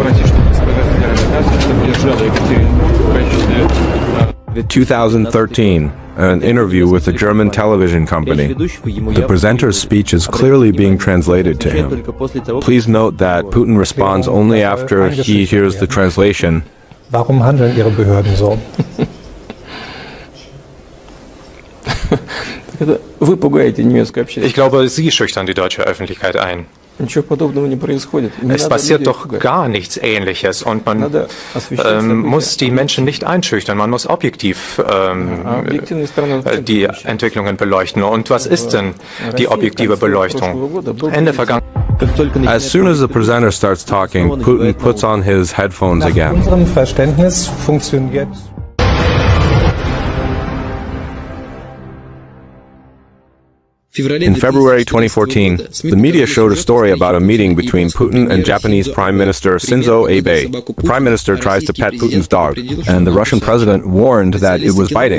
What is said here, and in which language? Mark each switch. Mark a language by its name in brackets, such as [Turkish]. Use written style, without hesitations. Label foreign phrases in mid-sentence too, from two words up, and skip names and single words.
[English] 2013, an interview with a German television company. The presenter's speech is clearly being translated to him. Please note that Putin responds only after he hears the translation. [German] Warum handeln Ihre Behörden so? [Russian] Вы пугаете немецкую общественность. [German] Ich glaube, Sie schüchtern die deutsche Öffentlichkeit ein. [Russian] Ничего подобного не происходит. [German] Es passiert doch gar nichts Ähnliches und man muss die Menschen nicht einschüchtern, man muss objektiv die Entwicklungen beleuchten. Und was ist denn die objektive Beleuchtung? Ende vergangen. [English] As soon as the presenter starts talking, Putin puts on his headphones again. [German] Nach unserem Verständnis funktioniert [English] In February 2014, the media showed a story about a meeting between Putin and Japanese Prime Minister Shinzo Abe. The Prime Minister tries to pet Putin's dog, and the Russian president warned that it was biting.